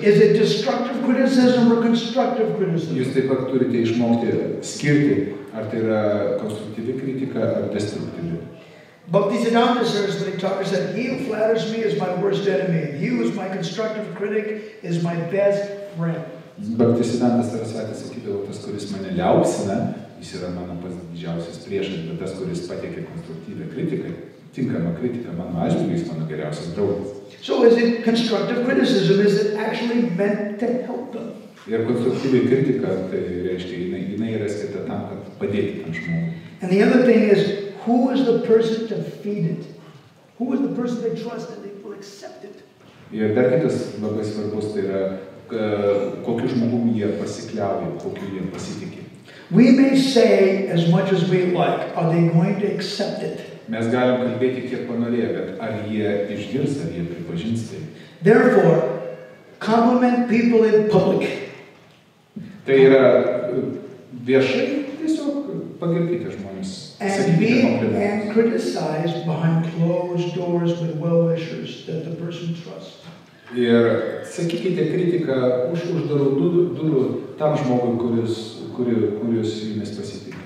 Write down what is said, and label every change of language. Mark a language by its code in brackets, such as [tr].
[en] Is it destructive criticism or constructive criticism? [lt] Jūs taip pat turite išmokti skirti, ar tai yra konstruktyvi kritika ar destruktyvi. [en] Bhaktisiddhanta Saraswati Thakur said, "He who flatters me is my worst enemy. He who is my constructive critic is my best friend." [lt] Bhaktisiddhanta Saraswati sakydavo, tas, kuris mane liaupsina, jis yra mano pats didžiausias priešas, bet tas, kuris pateikia konstruktyvią kritiką, tinkamą kritiką mano atžvilgiu, jis mano geriausias draugas. [en] So is it constructive criticism? Is it actually meant to help them? [lt] Ir konstruktyvi kritika, tai reiškia, jinai yra skirta tam, kad padėti tam žmogui. [en] And the other thing is, who is the person to feed it? Who is the person they trust and they will accept it? [lt] Ir dar kitas labai svarbus, tai yra, kokiu žmogumi jie pasikliauja, kokiu jie pasitikė. [en] We may say as much as we like. Are they going to accept it? [lt] Mes galim kalbėti kiek panorėję, bet ar jie išgirs, ar jie pripažins tai? [en] Therefore, compliment people in public. [lt] Tai yra viešai, tiesiog pagirkite žmonės. [en] And criticize behind closed doors with well-wishers that the person trusts. [lt] Ir sakykite kritiką už uždarų durų tam žmogui, kuris jumis pasitikė.